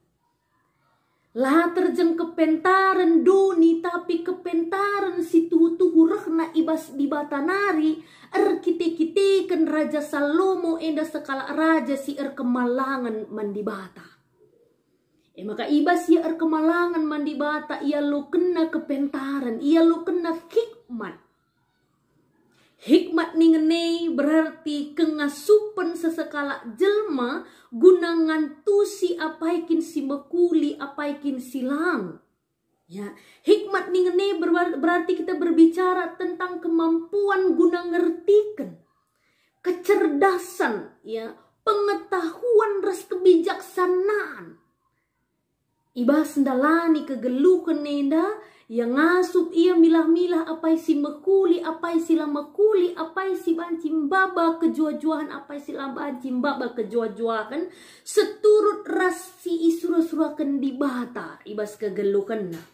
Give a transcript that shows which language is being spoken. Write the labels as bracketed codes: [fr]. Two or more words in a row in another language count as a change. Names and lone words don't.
[btx] Lah terjeng kepentaran doni tapi kepentaran si tuhu-tuhu rehna ibas di batanari kite-kiteken Raja Salomo enda sekala raja si kemalangan mandi bata. Maka ibas ia kemalangan mandi bata ia lo kena kepentaran ia lo kena hikmat. Hikmat nih [id] berarti mengerti [btx] kengasupan sesekala jelma gunangan tusi apaikin si mekuli apaikin silang. [id] Ya, [btx] hikmat nih [id] berarti kita berbicara tentang kemampuan [btx] guna ngertikan, [id] kecerdasan, ya, pengetahuan ras kebijaksanaan. [btx] Ibas ndalani kegeluhan nenda yang ngasup ia milah-milah apai si mekuli, apai sila mekuli, apai si banci mbaba kejua-juahan, apai sila banci mbaba kejua-juahan seturut ras si isura-surakan di bata ibas kegeluhan na.